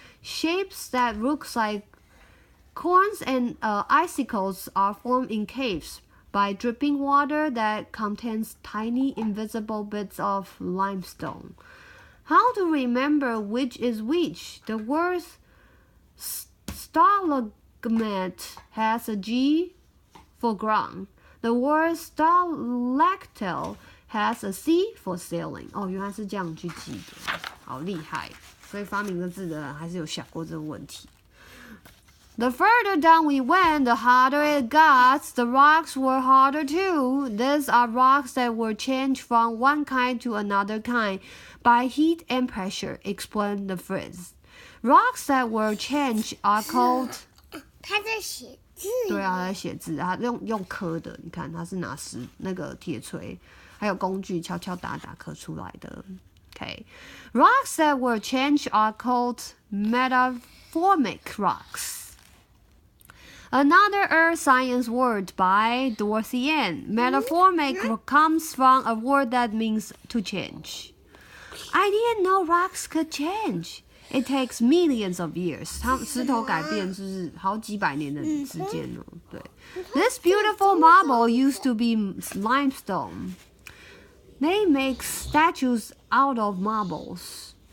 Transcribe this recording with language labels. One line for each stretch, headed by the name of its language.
English: Shapes that look like corns and icicles are formed in caves by dripping water that contains tiny invisible bits of limestone. How to remember which is which? The words Stalagmite has a G for ground. The word stalactite has a C for ceiling.
Chinese: 哦，原来是这样去记的，好厉害！所以发明这字的人还是有想过这个问题。
English: The further down we went, the harder it got. The rocks were harder too. These are rocks that were changed from one kind to another kind by heat and pressure, explained the Frizz. Rocks that were changed are called.
Chinese: 他在写字。对啊，他在写字，他用刻的。你看，他是拿那个铁锤，还有工具敲敲打打刻出来的。
English: Okay, rocks that were changed are called metamorphic rocks.Another earth science word by Dorothy Ann. Metamorphic comes from a word that means to change. I didn't know rocks could change. It takes millions of years.
Chinese: 石头改变就是好几百年的时间哦。对
English: ，This beautiful marble used to be limestone. They make statues out of marbles.